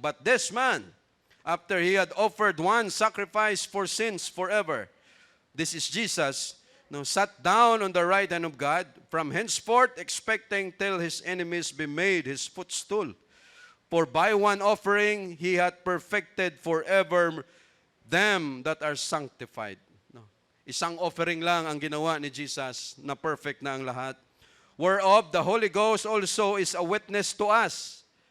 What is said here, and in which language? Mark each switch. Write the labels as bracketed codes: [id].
[en] But this man, after he had offered one sacrifice for sins forever, this is Jesus, no, sat down on the right hand of God, from henceforth expecting till his enemies be made his footstool. For by one offering he hath perfected forever them that are sanctified. No. [tl] Isang offering lang ang ginawa ni Jesus, na perfect na ang lahat. [en] Whereof the Holy Ghost also is a witness to us.